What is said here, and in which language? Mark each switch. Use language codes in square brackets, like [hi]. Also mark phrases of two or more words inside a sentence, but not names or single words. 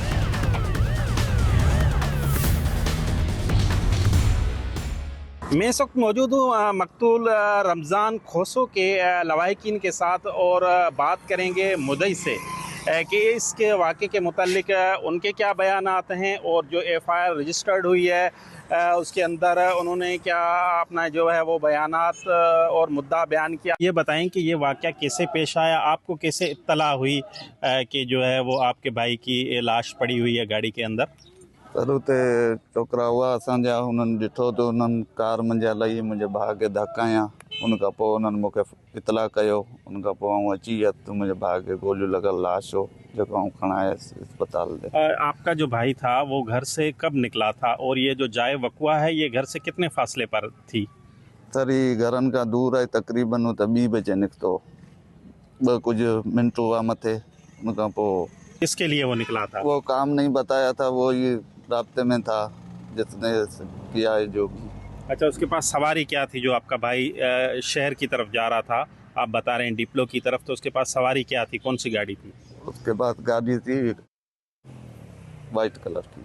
[ur] میں اس وقت موجود ہوں مقتول رمضان کھوسو کے لواحقین کے ساتھ اور بات کریں گے مدعی سے کہ اسکے واقعے کے متعلق انکے کیا بیانات ہیں اور جو [en] FIR registered [ur] ہوئی ہے اسکے اندر انہوں نے کیا اپنا جو ہے وہ بیانات اور مدعا بیان کیا. یہ بتائیں کہ یہ واقعہ کیسے پیش آیا، آپکو کیسے اطلاع ہوئی کہ جو ہے وہ آپکے بھائی کی لاش پڑی ہوئی ہے گاڑی کے اندر. [sd] सर उते छोकिरा हुआ असांजा, हुननि ॾिठो त हुननि कार मुंहिंजे हलाई मुंहिंजे भाउ खे धक्का हयां। उन खां पोइ हुननि मूंखे इतला कयो। उन खां पोइ आउं अची वियुसि त मुंहिंजे भाउ खे गोलियूं लॻल लाश हो जेको आउं खणायसि अस्पताल ते। [ur] آپکا جو بھائی تھا وہ گھر سے کب نکلا تھا اور یہ جو جائے وقوعہ ہے یہ گھر سے کتنے فاصلے پر تھی? [sd] सर ही घरनि खां दूर आहे, तक़रीबन हू त 2 बजे निकितो, 2 कुछ मिंट हुआ मथे। उन खां पोइ [ur] کسکے لیے وہ نکلا تھا? وہ کام نہیں بتایا تھا، وہ یہ راستے میں تھا جسنے کیا ہے جو بھی. اچھا، اسکے پاس سواری کیا تھی جو آپکا بھائی شہر کی طرف جا رہا تھا، آپ بتا رہے ہیں ڈیپلو کی طرف، تو اسکے پاس سواری کیا تھی، کون سی گاڑی تھی? اسکے بعد گاڑی تھی [en] white colour [ur] की।